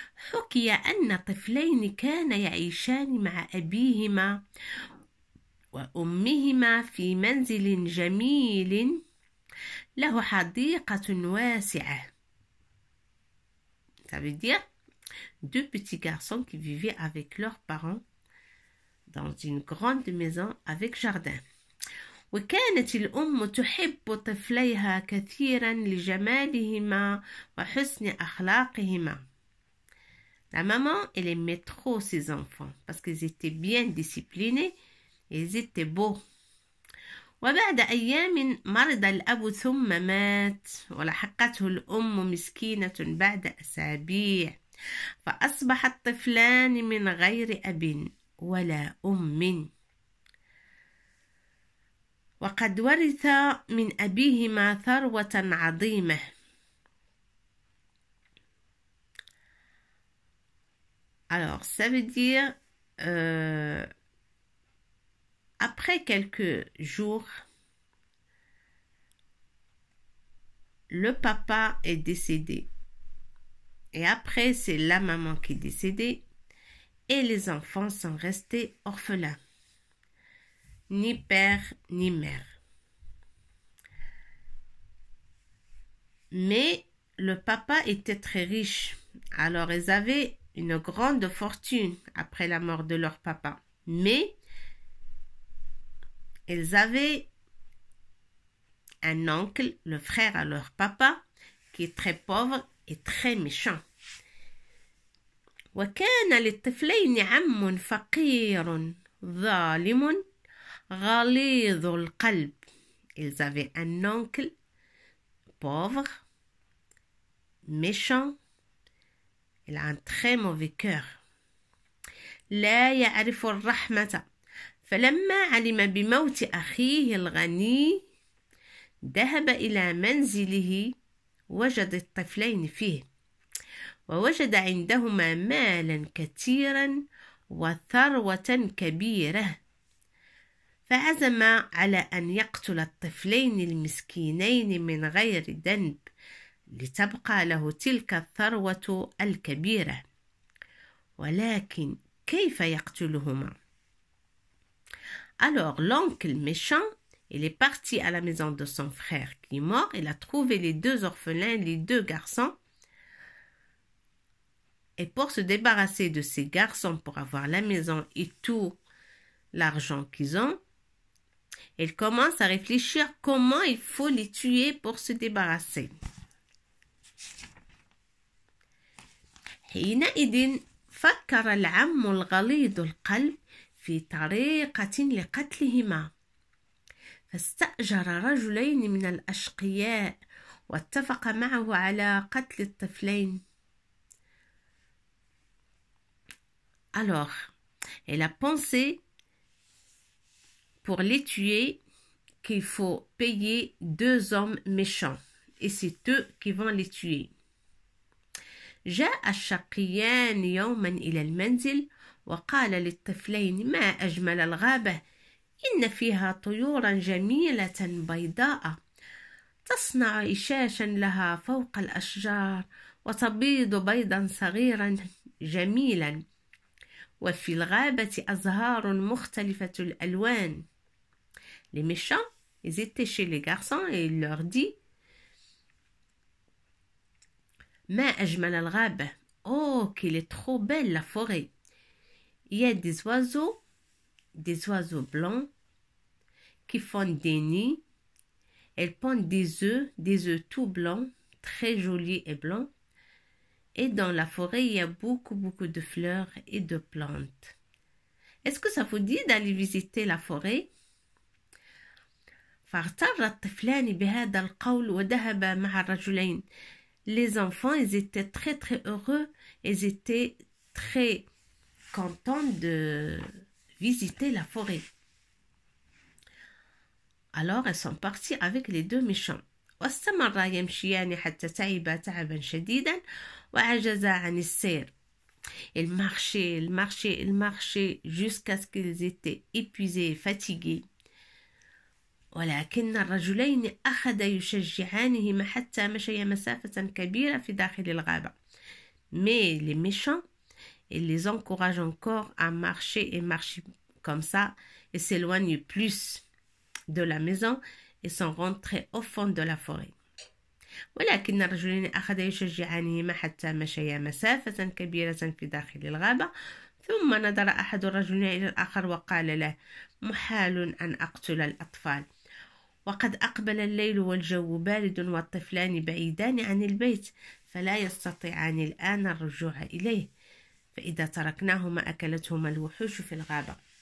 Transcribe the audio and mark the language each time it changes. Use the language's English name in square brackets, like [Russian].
[Arabic] حكي أن طفلين كانا يعيشان مع أبيهما وأمهما في منزل جميل له حديقة واسعة. [French] Ça veut dire deux petits garçons qui vivaient avec leurs parents dans une grande maison avec jardin. [Arabic] وكانت الأم تحب طفليها كثيرا لجمالهما وحسن أخلاقهما. [French] La maman, elle aimait trop ses enfants parce qu'ils étaient bien disciplinés et ils étaient beaux. [Arabic] وبعد أيام مرض الأب ثم مات ولحقته الأم مسكينة بعد أسابيع فأصبح الطفلان من غير أب ولا أم وقد ورث من أبيهما ثروة عظيمة. [French] Alors, ça veut dire, après quelques jours, le papa est décédé. Et après, c'est la maman qui est décédée. Et les enfants sont restés orphelins. Ni père, ni mère. Mais le papa était très riche. Alors, ils avaient une grande fortune après la mort de leur papa. Mais ils avaient un oncle, le frère à leur papa, qui est très pauvre et très méchant. [Arabic] وكان للطفلين عم فقير ظالم غليظ القلب. [French] Ils avaient un oncle pauvre, méchant. Il a un très mauvais cœur. [Arabic] لا يعرف الرحمة. فلما علم بموت أخيه الغني ذهب إلى منزله وجد الطفلين فيه ووجد عندهما مالا كثيرا وثروة كبيرة فعزم على أن يقتل الطفلين المسكينين من غير ذنب لتبقى له تلك الثروة الكبيرة. ولكن كيف يقتلهما؟ [French] Alors l'oncle méchant, il est parti à la maison de son frère qui est mort. Il a trouvé les deux orphelins, les deux garçons. Et pour se débarrasser de ces garçons, pour avoir la maison et tout l'argent qu'ils ont, il commence à réfléchir comment il faut les tuer pour se débarrasser. [Arabic] حينئذ فكر العم الغليظ القلب في طريقة لقتلهما فاستأجر رجلين من الأشقياء واتفق معه على قتل الطفلين. [French] Alors, elle a pensé pour les tuer qu'il faut payer deux hommes méchants et c'est eux qui vont les tuer. [Arabic] جاء الشقيان يوما إلى المنزل وقال للطفلين ما أجمل الغابة إن فيها طيورا جميلة بيضاء تصنع إشاشا لها فوق الأشجار وتبيض بيضا صغيرا جميلا وفي الغابة أزهار مختلفة الألوان. [French] Les méchants, ils étaient chez les garçons et il leur dit [Arabic] ما أجمل الغابة. [French] Oh, qu'il est trop belle la forêt. Il y a des oiseaux blancs, qui font des nids. Elles pondent des œufs tout blancs, très jolis et blancs. Et dans la forêt, il y a beaucoup de fleurs et de plantes. Est-ce que ça vous dit d'aller visiter la forêt? [Arabic] فاغتر الطفلان بهذا القول وذهبا مع الرجلين. [French] Les enfants, ils étaient très heureux. Ils étaient très contents de visiter la forêt. Alors, ils sont partis avec les deux méchants. [Arabic] واستمرا يمشيان حتى تعبا تعبا شديدا وعجزا عن السير. [French] Ils marchaient jusqu'à ce qu'ils étaient épuisés et fatigués. [Arabic] ولكن الرجلين أخذا يشجعانهما حتى مشيا مسافة كبيرة في داخل الغابة. [French] Mais les méchants, ils les encouragent encore à marcher et marcher comme ça et s'éloignent plus de la maison et sont rentrés au fond de la forêt. [Arabic] ولكن الرجلين أخذا يشجعانهما حتى مشيا مسافة كبيرة في داخل الغابة ثم نظر أحد الرجلين إلى الآخر وقال له محال أن أقتل الأطفال وقد أقبل الليل والجو بارد والطفلان بعيدان عن البيت فلا يستطيعان الآن الرجوع إليه فإذا تركناهما أكلتهما الوحوش في الغابة.